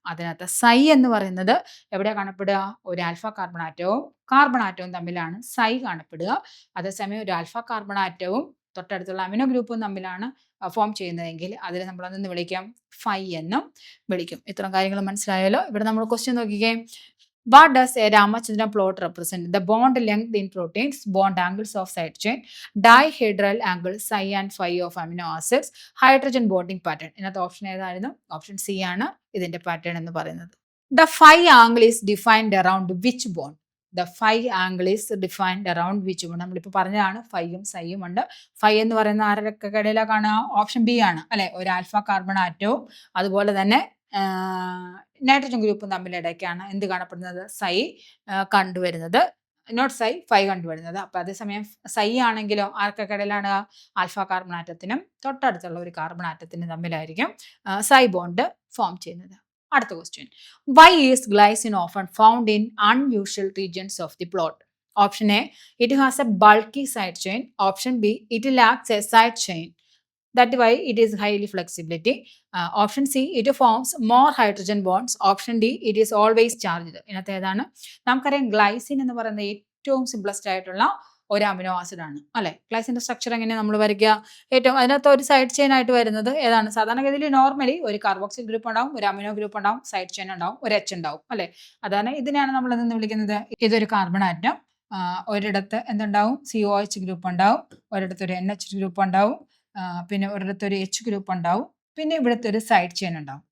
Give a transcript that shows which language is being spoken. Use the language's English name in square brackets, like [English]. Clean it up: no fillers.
[Malayalam] അതിനകത്ത് സൈ എന്ന് പറയുന്നത് എവിടെയാണ് കാണപ്പെടുക, ഒരു ആൽഫ കാർബൺ ആറ്റവും തമ്മിലാണ് സൈ കാണപ്പെടുക. അതേസമയം ഒരു ആൽഫ കാർബൺ ആറ്റവും തൊട്ടടുത്തുള്ള അമിനോ ഗ്രൂപ്പും തമ്മിലാണ് ഫോം ചെയ്യുന്നതെങ്കിൽ അതിൽ നമ്മൾ അതൊന്ന് വിളിക്കാം ഫൈ എന്നും വിളിക്കും. ഇത്തരം കാര്യങ്ങൾ മനസ്സിലായാലോ? ഇവിടെ നമ്മൾ ക്വസ്റ്റ്യൻ നോക്കിക്കേ. [English] What does a Ramachandran plot represent? The bond length in proteins, bond angles of side chain, dihedral angle psi and phi of amino acids, hydrogen bonding pattern. [Malayalam] ഇതിനകത്ത് ഓപ്ഷൻ ഏതായിരുന്നു? ഓപ്ഷൻ സി ആണ് ഇതിന്റെ pattern എന്ന് പറയുന്നത്. [English] The phi angle is defined around which bond? The phi angle is defined around which bond? [Malayalam] നമ്മളിപ്പോൾ പറഞ്ഞതാണ് ഫൈയും സൈയും ഉണ്ട്. Phi എന്ന് പറയുന്ന ആരൊക്കെ ഇടയിലാണ്? ഓപ്ഷൻ ബി ആണ് അല്ലെ. ഒരു ആൽഫ കാർബൺ ആറ്റവും അതുപോലെ തന്നെ നൈട്രജൻ ഗ്രൂപ്പും തമ്മിലിടയ്ക്കാണ് എന്ത് കാണപ്പെടുന്നത്, സൈ കണ്ടുവരുന്നത്, നോട്ട് സൈ ഫൈ കണ്ടുവരുന്നത്. അപ്പൊ അതേസമയം സൈ ആണെങ്കിലോ ആർക്കൊക്കെ ഇടയിലാണ്, ആൽഫ കാർബൺ ആറ്റത്തിനും തൊട്ടടുത്തുള്ള ഒരു കാർബൺ ആറ്റത്തിനും തമ്മിലായിരിക്കും സൈ ബോണ്ട് ഫോം ചെയ്യുന്നത്. അടുത്ത question, [English] Why is glycine often found in unusual regions of the plot? Option A, it has a bulky side chain. Option B, it lacks a side chain. That's why it is highly flexibility. Option C, it forms more hydrogen bonds. Option D, it is always charged. [Malayalam] ഇതിനകത്ത് ഏതാണ്? നമുക്കറിയാം glycine എന്ന് പറയുന്ന ഏറ്റവും simplest ആയിട്ടുള്ള ഒരു amino acid ആണ് അല്ലെ. ഗ്ലൈസിന്റെ സ്ട്രക്ചർ എങ്ങനെ നമ്മൾ വരയ്ക്കുക? ഏറ്റവും അതിനകത്ത് ഒരു സൈഡ് ചെയിൻ ആയിട്ട് വരുന്നത് ഏതാണ്? സാധാരണഗതിയിൽ നോർമലി ഒരു കാർബോക്സിൽ ഗ്രൂപ്പ് ഉണ്ടാവും, ഒരു അമിനോ ഗ്രൂപ്പ് ഉണ്ടാവും, സൈഡ് ചെയിൻ ഉണ്ടാവും, ഒരു എച്ച് ഉണ്ടാവും അല്ലെ. അതാണ് ഇതിനെയാണ് നമ്മൾ എന്ന് വിളിക്കുന്നത്. ഇതൊരു കാർബൺ ആറ്റം, ഒരിടത്ത് എന്തുണ്ടാവും, COH ഗ്രൂപ്പ് ഉണ്ടാവും, ഒരിടത്ത് ഒരു NH ഗ്രൂപ്പ് ഉണ്ടാവും, പിന്നെ ഒരിടത്ത് ഒരു H ഗ്രൂപ്പ് ഉണ്ടാവും, പിന്നെ ഇവിടുത്തെ ഒരു സൈഡ് ചെയിൻ ഉണ്ടാവും.